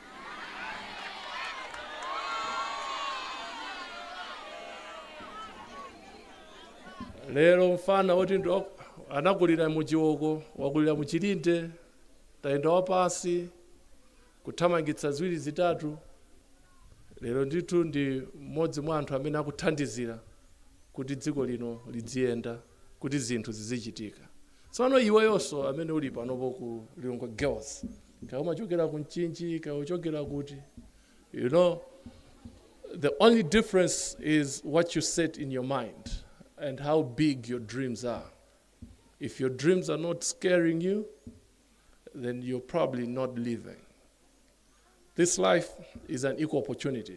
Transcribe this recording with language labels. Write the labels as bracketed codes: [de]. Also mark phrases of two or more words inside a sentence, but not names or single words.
[ny] Lero mfana woti ndo anakulira mu Chiwoko, wakulira mu Chilinde, tayenda wapansi kuthamangitsa ziwiri zitatu. Lero ndithu ndi mmodzi mwa anthu amene akuthandizira kuti dziko lino lidziyenda, kuti zinthu zizichitika. Tsopano iweyonso amene uli panopo ku Lilongwe Girls, kaya umachokera ku Mchinji, kaya uchokera kuti, [en] the only difference is what you set in your mind and how big your dreams are. If your dreams are not scaring you, then you're probably not living. This life is an equal opportunity.